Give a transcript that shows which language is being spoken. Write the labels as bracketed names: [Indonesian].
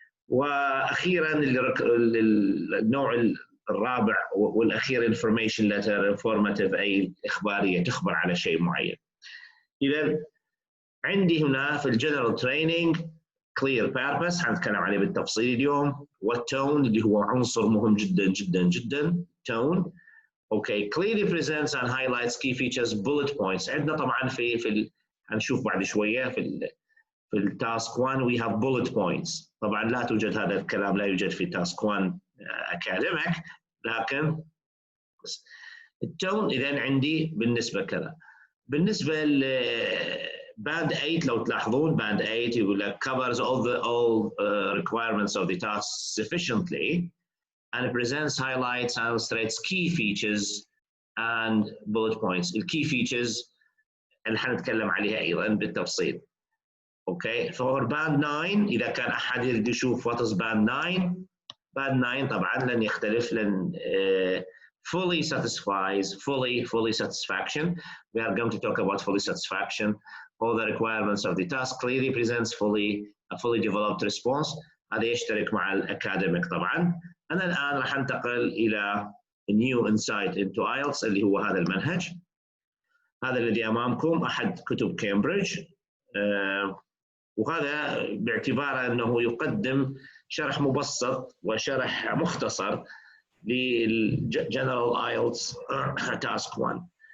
[Arabic] وأخيرا النوع الرابع والأخير information letter informative، أي إخبارية تخبر على شيء معين. إذا عندي هنا في الجنرال تريننج clear purpose حنتكلم عليه بالتفصيل اليوم، والتون اللي هو عنصر مهم جدا جدا جدا. تون [English] Okay clearly presents and highlights key features bullet points. [Arabic] عندنا طبعا هنشوف بعد شويه في التاسك 1 [English] we have bullet points. [Arabic] طبعا لا توجد هذا الكلام، لا يوجد في تاسك 1 اكاديميك، لكن التون اذا عندي بالنسبه كذا. بالنسبه باند 8 لو تلاحظون باند 8 يقول لك [English] covers all requirements of the task sufficiently and presents, highlights, and illustrates key features and bullet points. [Arabic] الكي features اللي حنتكلم عليها ايضا بالتفصيل. [English] okay for band 9 [Arabic] اذا كان احد يريد يشوف [English] what is band 9 band 9 [Arabic] طبعا لن يختلف، لن [English] fully satisfies fully satisfaction. We are going to talk about fully satisfaction. All the requirements of the task clearly presents a fully developed response. [Arabic] هذا يشترك مع الأكاديميك طبعا. أنا الآن راح أنتقل إلى new insight into IELTS اللي هو هذا المنهج. هذا الذي أمامكم أحد كتب كامبريدج، وهذا باعتباره أنه يقدم شرح مبسط وشرح مختصر للجنرال IELTS تاسك 1.